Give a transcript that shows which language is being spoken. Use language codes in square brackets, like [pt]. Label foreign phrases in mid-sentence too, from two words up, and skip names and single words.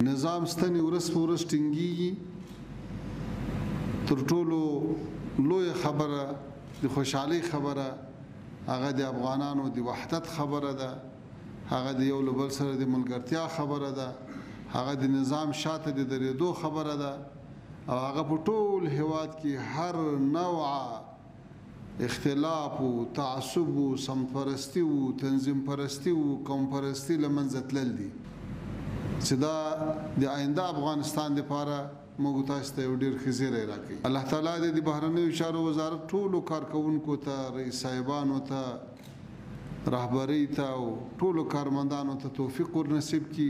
[ps] نظام ستنې ورځ په ورځ ټینګېږي. تر ټولو لوی خبره د خوشحالۍ خبره هغه د افغانانو د وحدت خبره ده، هغه د یو له بل سره د ملګرتیا خبره ده، هغه د نظام شاته د درېدو خبره ده او هغه په ټول هیواد کې هر نوع اختلاف و تعصب و سمت پرستی و تنظیم پرستی و قوم پرستی له منځه تلل دي چې دا د آینده افغانستان لپاره موږ تاسو ته یو ډېر ښه زیری راکوي. الله تعالی دې د بهرنیو چارو وزارت ټولو کارکوونکو ته، رئیس صاحبانو ته، رهبری ته او ټولو کارمندانو ته توفیق ورنصیب کړي